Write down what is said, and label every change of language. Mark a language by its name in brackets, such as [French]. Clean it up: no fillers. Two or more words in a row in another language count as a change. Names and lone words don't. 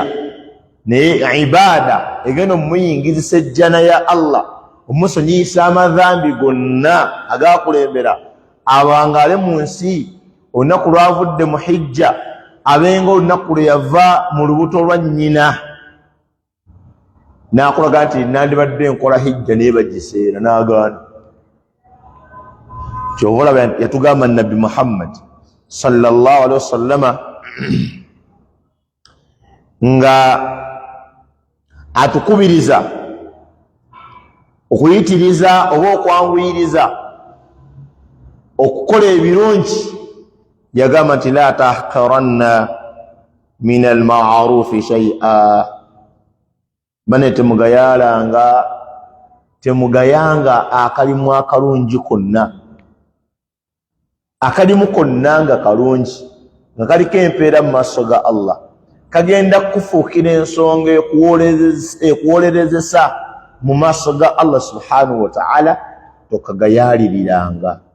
[Ganda] Naye ibaada egenda omuyingizisa ejjana ya Allah, omusonyiyisa amadhambi gonna agakulembera abangaale mu nsi olunaku lwavudde mu hijja abenga olunaku lwe yava mu lubuto lwa nnyina. N'akulaga nti nandibadde nkola hijja naye bagiseera n'agaana. Kyova olaba yatugamba Nabbi Muhammad [Arabic] صلى الله عليه وسلم [Ganda] nga atukubiriza okuyitiriza oba okwanguyiriza okukola ebirungi. Yagamba nti [Arabic] لا تحقرن من المعروف شيئا, [Ganda] bane temugayanga akalimu akalungi konna. Akalimu konna nga kalungi nga kaliko empeera mu maaso ga Allah kagenda kufuukira ensonga ekuwolerezesa mu maaso ga [Arabic] الله سبحانه وتعالى, [Ganda] tokagayaliriranga.